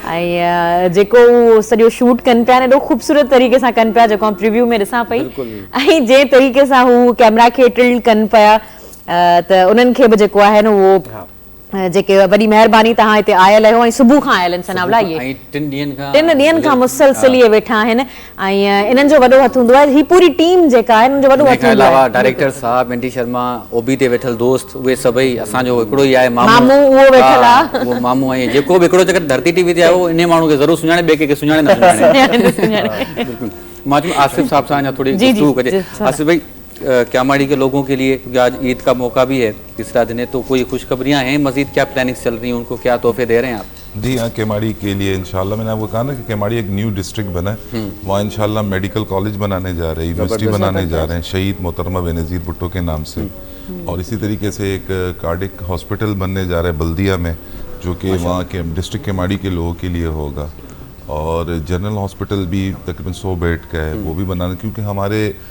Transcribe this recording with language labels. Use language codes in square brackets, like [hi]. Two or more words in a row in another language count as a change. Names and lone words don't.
[sd] ऐं जेको उहो सॼो शूट कनि पिया न एॾो ख़ूबसूरत तरीक़े सां कनि पिया जेको प्रिव्यू में ॾिसां पई ऐं जंहिं तरीक़े सां हू कैमरा खे टिल्ड कनि पिया त उन्हनि खे बि जेको आहे न उहो जेके वॾी महिरबानी तव्हां हिते आयल आहियो ऐं सुबुह खां आयल आहिनि सनावला इहे 3 ॾींहंनि खां मुसलसिल इहे वेठा आहिनि ऐं इन्हनि जो वॾो हथ हूंदो आहे ही पूरी टीम जेका आहे इन्हनि जो वॾो हथ हूंदो आहे डायरेक्टर साहब एनटी शर्मा ओबी ते वेठल दोस्त उहे सभई असांजो हिकिड़ो ई आहे मामू उहो वेठल आहे उहो मामू ऐं जेको बि हिकिड़ो जेकर धरती टीवी ते आयो इन माण्हू खे ज़रूरु सुञाणे ॿिए कंहिंखे सुञाणे न सुञाणे मां चयो आसिफ साहब सां अञा थोड़ी गुफ्तगू कजे [ur] آصف بھائی کیماڑی کے لوگوں کے لیے کیونکہ آج عید کا موقع بھی ہے تیسرا دن ہے تو کوئی خوشخبریاں ہیں مزید کیا پلاننگز چل رہی ہیں انکو کیا تحفے دے رہے ہیں آپ جی ہاں کیماڑی کے لیے انشاءاللہ میں نے آپکو کہا نا کہ کیماڑی ایک [en] new district [ur] بنا ہے وہاں انشاءاللہ [en] medical college [ur] بنانے جا رہے ہیں یونیورسٹی بنانے جا رہے ہیں شہید محترمہ بینظیر بھٹو کے نام سے اور اسی طریقے سے ایک [en] cardiac hospital [ur] بننے جا رہا ہے بلدیہ میں جو کہ وہاں کے ڈسٹرکٹ کیماڑی کے لوگوں کے لیے ہوگا اور [en] general hospital [ur] بھی تقریباً 100 بیڈ کا ہے وہ بھی بنانا کیونکہ ہمارے